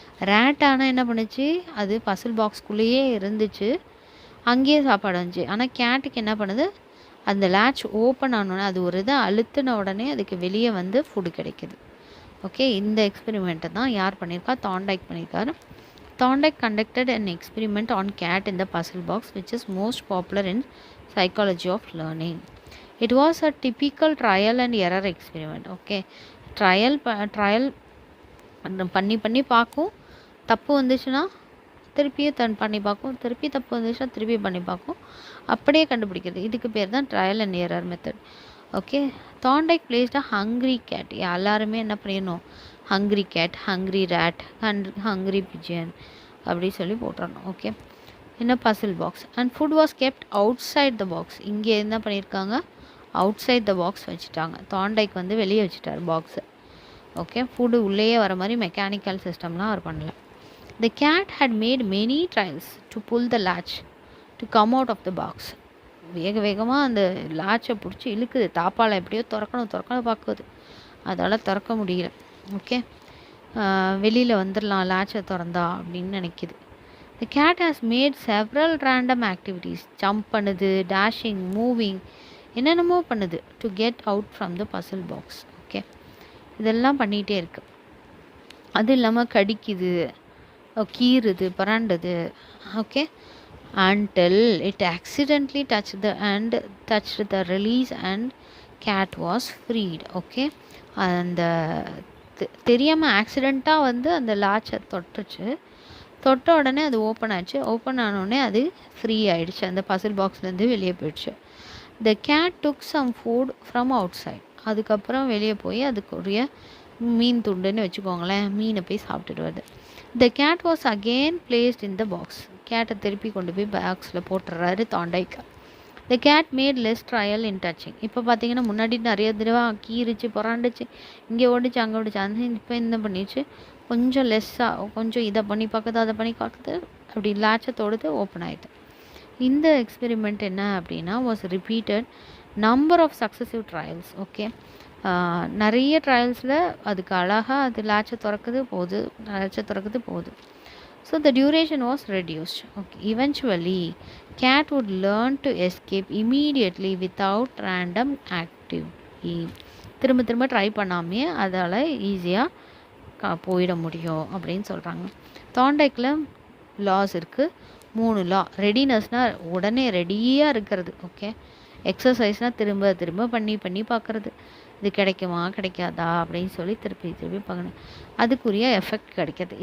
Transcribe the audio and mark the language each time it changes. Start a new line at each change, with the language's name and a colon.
Tamil: Rate ஆனால் என்ன பண்ணுச்சு, அது பசில் பாக்ஸ்குள்ளேயே இருந்துச்சு, அங்கேயே சாப்பாடு வந்துச்சு. ஆனால் கேட்டுக்கு என்ன பண்ணுது, அந்த லேட்ச் ஓப்பன் ஆனோடனே அது ஒரு இதை அழுத்தின உடனே அதுக்கு வெளியே வந்து ஃபுட்டு கிடைக்கிது. ஓகே, இந்த எக்ஸ்பெரிமெண்ட்டை தான் யார் பண்ணியிருக்கா, தாண்டைக் பண்ணியிருக்காரு.
English: Thorndike conducted an experiment on cat in the puzzle box, which is most popular in psychology of learning. It was a typical trial and error experiment.
Tamil: Okay, trial பண்ணி பண்ணி பார்க்கும், தப்பு வந்துச்சுன்னா திருப்பியும் பண்ணி பார்க்கும், திருப்பி தப்பு வந்துச்சுன்னா திருப்பி பண்ணி பார்க்கும், அப்படியே கண்டுபிடிக்கிறது. இதுக்கு பேர் தான் trial and error method. Okay,
English: Thorndike placed a hungry cat.
Tamil: எல்லாருமே என்ன பண்ணிடணும்,
English: hungry cat, hungry rat, hungry pigeon
Tamil: அப்படி சொல்லி போட்டுறணும்.
English: Okay, என்ன puzzle box and food was kept outside the box.
Tamil: இங்கே என்ன பண்ணியிருக்காங்க, அவுட் சைட் த பாக்ஸ் வச்சுட்டாங்க. தாண்டைக் வந்து வெளியே வச்சுட்டார் பாக்ஸை. ஓகே, ஃபுட்டு உள்ளேயே வர மாதிரி மெக்கானிக்கல் சிஸ்டம்லாம் அவர் பண்ணல.
English: The cat had made many trials to pull the latch to come out of the box.
Tamil: வேகமாக அந்த லாச்சை பிடிச்சி இழுக்குது, தாப்பால் எப்படியோ திறக்கணும் பார்க்குது, அதால் திறக்க முடியல. ஓகே, வெளியில் வந்துடலாம் லாச்சை திறந்தா அப்படின்னு நினைக்கிது.
English: The cat has made several random activities.
Tamil: Jump பண்ணுது, டேஷிங், மூவிங், என்னென்னமோ பண்ணுது
English: to get out from the puzzle box.
Tamil: Okay, இதெல்லாம் பண்ணிகிட்டே இருக்குது. அது இல்லாமல் கடிக்குது, கீறுது, பரண்டுது.
English: Okay, until it accidentally touched the release and cat was freed.
Tamil: Okay, அந்த தெரியாமல் ஆக்சிடெண்ட்டாக வந்து அந்த லாச்சை தொட்ட உடனே அது ஓப்பன் ஆச்சு. ஓப்பன் ஆனோடனே அது ஃப்ரீ ஆகிடுச்சு, அந்த பசில் பாக்ஸ்லேருந்து வெளியே போயிடுச்சு.
English: The cat took some food from outside.
Tamil: அதுக்கப்புறம் வெளியே போய் அதுக்குரிய மீன் துண்டுன்னு வச்சுக்கோங்களேன், மீனை போய் சாப்பிட்டுட்டு வருது.
English: The cat was again placed in the box.
Tamil: கேட்டை திருப்பி கொண்டு போய் பாக்ஸில் போட்டுடுறாரு தாண்டைக்.
English: The cat made less trial in touching.
Tamil: இப்போ பார்த்தீங்கன்னா முன்னாடி நிறைய தடவை கீறிச்சு, புறாண்டுச்சு, இங்கே ஓடிச்சு, அங்கே ஓடிச்சு. அந்த இப்போ என்ன பண்ணிடுச்சு, கொஞ்சம் லெஸ்ஸாக, கொஞ்சம் இதை பண்ணி பார்க்குது, அதை பண்ணி பார்க்குது, அப்படி லாச்சை தொடுத்து ஓப்பன் ஆகிடுது. இந்த எக்ஸ்பெரிமெண்ட் என்ன அப்படின்னா
English: Was repeated number of successive trials.
Tamil: Okay, நிறைய ட்ரையல்ஸில் அதுக்கு அழகாக அது லாச்சை திறக்குது போகுது.
English: So the duration was reduced. Okay, eventually cat would learn to escape immediately without random activity.
Tamil: திரும்ப ட்ரை பண்ணாமே அதால் ஈஸியாக போயிட முடியும் அப்படின்னு சொல்கிறாங்க. தாண்டைக்கில் லாஸ் இருக்குது, 3 லா. ரெடினஸ்னால் உடனே ரெடியாக இருக்கிறது. ஓகே, எக்ஸசைஸ்னால் திரும்ப பண்ணி பார்க்குறது, இது கிடைக்குமா கிடைக்காதா அப்படின்னு சொல்லி திருப்பி பார்க்கணும், அதுக்குரிய எஃபெக்ட் கிடைக்கிது.